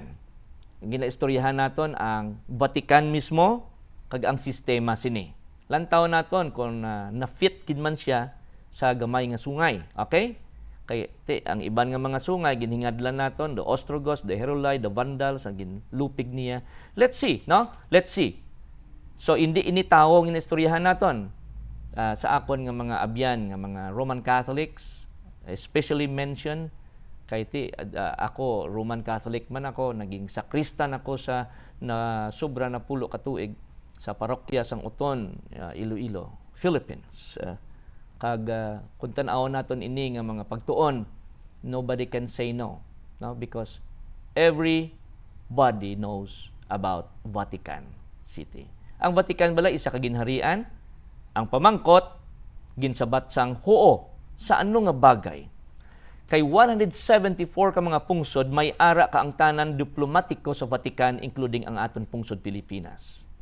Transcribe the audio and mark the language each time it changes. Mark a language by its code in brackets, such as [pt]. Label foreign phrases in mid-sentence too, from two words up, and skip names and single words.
[hil] Ginaistoryahan naton ang Vatican mismo kag ang sistema sini. Lantaw naton kung na-fit gid man siya sa gamay nga sungay. Okay? Kay ang iban nga mga sungay ginhingadlan naton, the Ostrogoths, the Heruli, the Vandals, ang ginlupig niya. [en] Let's see, no? Let's see. [hil] So hindi ini tawo nga istoryahan naton. Sa akon nga mga abyan nga mga Roman Catholics, [en] especially mention [hil] kay ako Roman Catholic man ako, naging sakristan ako sa na sobra na 10 ka tuig sa parokya sang Uton, Iloilo, Philippines. Kag kung tan-aw naton ini nga mga pagtuon, [en] nobody can say no, no, because everybody knows about Vatican City. [hil] Ang Vatican bala isa ka ginharian. Ang pamangkot, ginsabat sang huo sa ano nga bagay. Kay 174 ka mga pungsod, may ara ka ang tanan diplomatiko sa Vatican, including ang aton pungsod Pilipinas.